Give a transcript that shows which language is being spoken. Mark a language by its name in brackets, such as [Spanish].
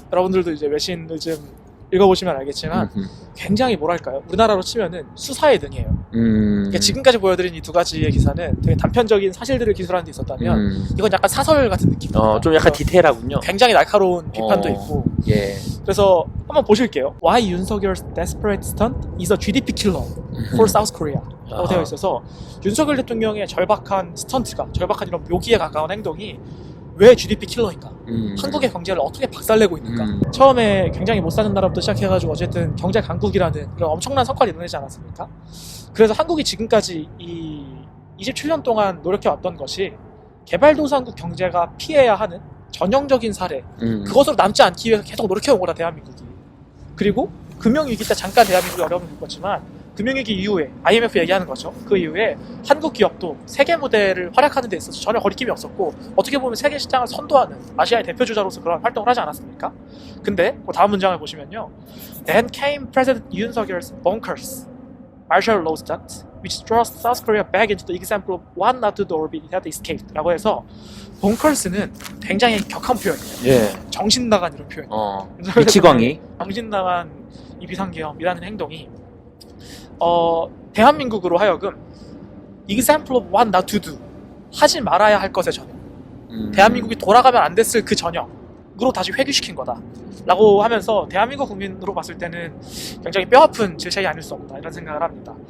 [Korean] 여러분들도 이제 외신을 좀 읽어보시면 알겠지만 굉장히 뭐랄까요? 우리나라로 치면은 수사의 등이에요. 그러니까 지금까지 보여드린 이 두 가지의 기사는 되게 단편적인 사실들을 기술하는 데 있었다면 이건 약간 사설 같은 느낌입니다. 좀 약간 디테일하군요. 굉장히 날카로운 비판도 있고. 예. 그래서 한번 보실게요. [English] Why Yoonseokyeol's desperate stunt is a GDP killer for South Korea. [Korean] 라고 되어 있어서 윤석열 대통령의 절박한 스턴트가 절박한 이런 묘기에 가까운 행동이 왜 GDP 킬러인가? 한국의 경제를 어떻게 박살내고 있는가? 처음에 굉장히 못 사는 나라부터 시작해가지고 어쨌든 경제 강국이라는 그런 엄청난 성과를 이뤄내지 않았습니까? 그래서 한국이 지금까지 이 27년 동안 노력해왔던 것이 개발도상국 경제가 피해야 하는 전형적인 사례 그것으로 남지 않기 위해서 계속 노력해온 거다 대한민국이. 그리고 금융위기 때 잠깐 대한민국이 어려움을 겪었지만 금융위기 이후에 IMF 얘기하는 거죠. 그 이후에 한국 기업도 세계 무대를 활약하는 데 있어서 전혀 거리낌이 없었고 어떻게 보면 세계 시장을 선도하는 아시아의 대표 주자로서 그런 활동을 하지 않았습니까? 근데 그 다음 문장을 보시면요. [English] Then came President Yoon Suk-yeol's bonkers martial law stunt, which thrust South Korea back into the example of one not to the orbit it had escaped. [Korean] 라고 해서 bonkers는 굉장히 격한 표현이에요. 예. 정신 나간 이런 표현. 미치광이. 정신 나간 이 비상계엄이라는 행동이 대한민국으로 하여금 [English] example of what not to do [Korean] 하지 말아야 할 것의 전형 대한민국이 돌아가면 안 됐을 그 전형으로 다시 회귀시킨 거다 라고 하면서 대한민국 국민으로 봤을 때는 굉장히 뼈아픈 질책이 아닐 수 없다 이런 생각을 합니다.